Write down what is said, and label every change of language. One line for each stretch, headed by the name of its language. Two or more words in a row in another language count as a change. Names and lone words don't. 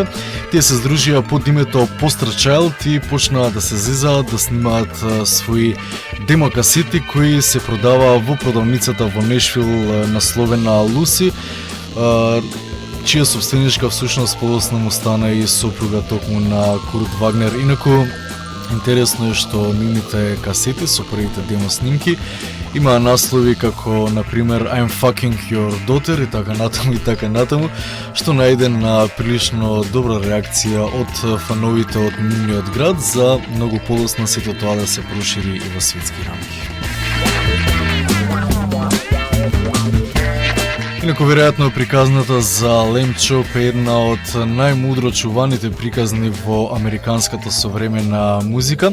Macedonian: Тие се здружија под името Poster Child и почнаа да се зезаат, да снимаат своји демокасети кои се продаваа во продавницата во Нешвил насловена Луси, чија собственичка всушност подоцна му стана и сопруга токму на Курт Вагнер. Инаку интересно е што нивните касети со првите демо снимки имаа наслови како, например, I'm fucking your daughter и така натаму, што најде на прилично добра реакција од фановите од нивниот град, за многу подоцна сето тоа да се прошири и во светски рамки. Инаку, веројатно, приказната за Lamb Chop е една од најмудро чуваните приказни во американската современа музика.